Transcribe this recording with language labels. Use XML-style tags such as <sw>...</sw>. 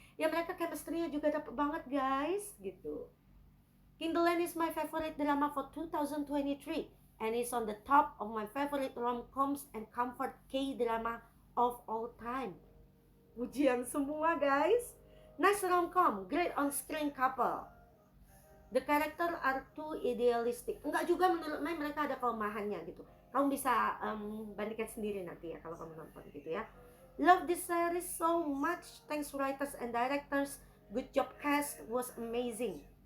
<id>Ya mereka chemistry-nya juga dapet banget guys, gitu.</id> <en>King the Land is my favorite drama for 2023 and is on the top of my favorite rom-coms and comfort K-drama of all time.</en> <id>Pujian semua guys.</id> <en>Nice rom-com, great on-screen couple. The character are too idealistic.</en> <id>Enggak juga, menurut Mai mereka ada kelemahannya gitu. Kamu bisa bandingkan sendiri nanti ya kalau kamu nonton gitu ya.</id> <en>Love this series so much. Thanks writers and directors. Good job cast, was amazing.</en>